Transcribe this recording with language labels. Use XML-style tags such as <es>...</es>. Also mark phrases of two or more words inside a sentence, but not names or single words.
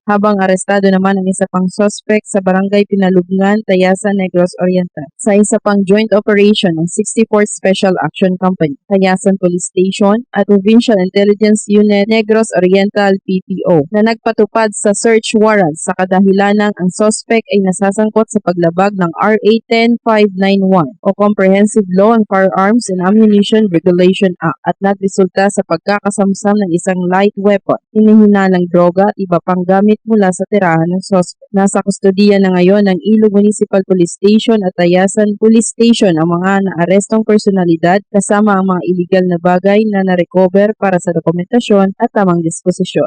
<tl>Habang arestado naman ang isa pang suspect sa Barangay Pinalugnan, Tayasan, Negros Oriental sa isa pang joint operation ng 64th Special Action Company, Tayasan Police Station at Provincial Intelligence Unit Negros Oriental PPO na nagpatupad sa search warrant sa kadahilanang ang suspect ay nasasangkot sa paglabag ng RA 10591 o Comprehensive Law on Firearms and Ammunition Regulation Act at nagresulta sa pagkakasamsam ng isang</tl> <en>light weapon,</en> <tl>hinihinalang droga at iba pang gamit mula sa tirahan ng suspect. Nasa kustodiya na ngayon ng Ilog Municipal Police Station at Tayasan Police Station ang mga naarestong personalidad kasama ang mga illegal na bagay na narecover para sa dokumentasyon at tamang disposisyon.</tl>